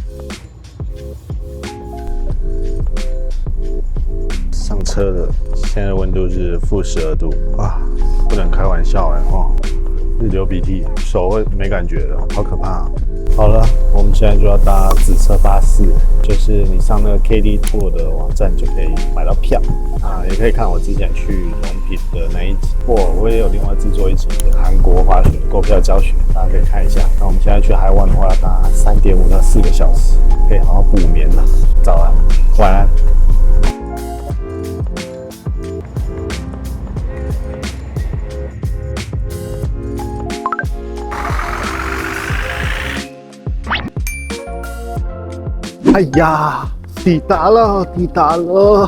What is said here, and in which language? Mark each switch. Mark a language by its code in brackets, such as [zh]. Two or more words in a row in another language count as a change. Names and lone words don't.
[zh] 上车了，现在的溫度是-12度啊，不能開玩笑哦，是流鼻涕，手會沒感覺的，好可怕啊！好了，我們現在就要搭紫色巴士，就是你上那個 KD Tour 的網站就可以買到票啊，也可以看我之前去龍品的那一集，我也有另外制作一集韓國滑雪購票教學，大家可以看一下。那我們現在去海灣的話，要搭3.5到4個小時，可以好好補眠了。早安，晚安。哎呀，抵達了，抵達了！